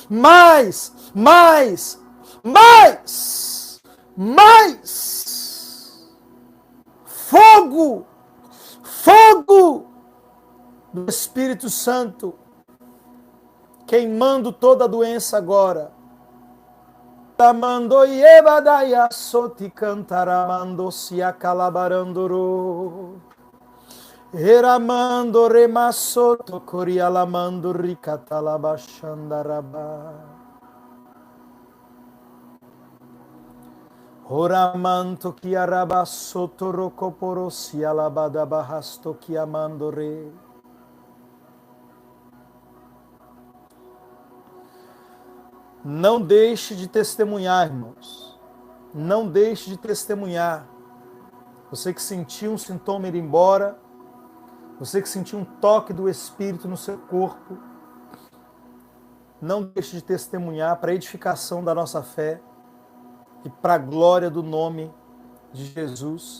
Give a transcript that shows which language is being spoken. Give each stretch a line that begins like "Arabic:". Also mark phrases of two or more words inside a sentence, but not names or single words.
Portuguese: fogo do Espírito Santo, queimando toda a doença agora. Tamando yebadaya soti cantaramando se acalabarandoro. Eramando remasoto corialamando ricatalabashandaraba. Oramanto chiarabasoto rocoporosi alabadabahasto chiamandore. Não deixe de testemunhar, irmãos. Não deixe de testemunhar. Você que sentiu um sintoma ir embora, você que sentiu um toque do Espírito no seu corpo, não deixe de testemunhar para a edificação da nossa fé e para a glória do nome de Jesus.